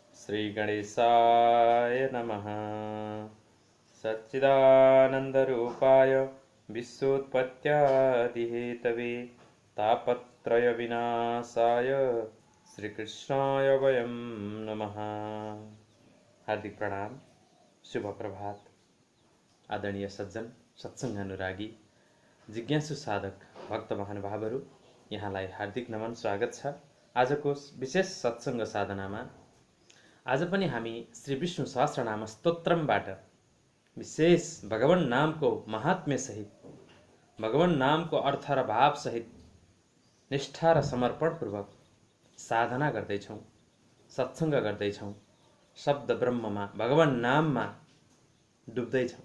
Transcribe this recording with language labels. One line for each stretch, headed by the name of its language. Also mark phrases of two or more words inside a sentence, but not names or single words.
Sanskrit: श्री गणेशाय नमः। सच्चिदानन्दरूपाय विश्वोत्पत्त्यादिहेतवे तापत्रय विनाशाय श्रीकृष्णाय वयं नमः।
Nepali: हार्दिक प्रणाम, शुभ प्रभात। आदरणीय सज्जन, सत्संग अनुरागी, जिज्ञासु साधक भक्त महानुभावहरू, यहाँलाई हार्दिक नमन, स्वागत छ। आजको विशेष सत्संग साधनामा आज पनि हामी श्री विष्णु सहस्रनाम स्तोत्रमबाट विशेष भगवान नामको महात्म्य सहित, भगवान नामको अर्थ र भाव सहित निष्ठा र समर्पणपूर्वक साधना गर्दैछौँ, सत्संग गर्दैछौँ, शब्द ब्रह्ममा, भगवान नाममा डुब्दैछौँ।